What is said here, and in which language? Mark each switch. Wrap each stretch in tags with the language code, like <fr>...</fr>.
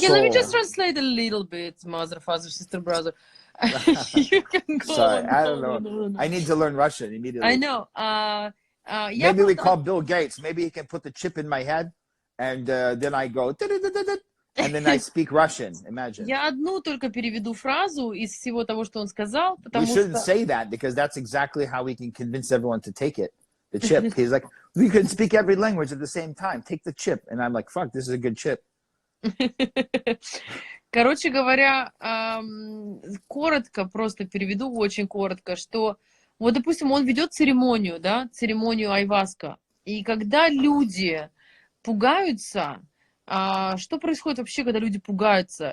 <en>Okay, let me just translate a little bit, mother, father, sister, brother. You can go Sorry, I don't know. I need to learn Russian immediately. I know. Maybe we call Bill Gates. Maybe he can put the chip in my head, and then I go, and then I speak Russian. Imagine.</en> <ru>Я одну только переведу фразу из всего того, что он сказал,</ru> <en>We</en> <ru>потому</ru> <en>shouldn't</en> <ru>что...</ru> <en>say that because that's exactly how we can convince everyone to take it. The chip. He's like, we can speak every language at the same time. Take the chip. And I'm like, fuck, this is a good chip.</en> <ru>Короче говоря, коротко просто переведу, очень коротко, что вот, допустим, он ведет церемонию, да, церемонию айваска, и когда люди пугаются, что происходит вообще, когда люди пугаются?</ru>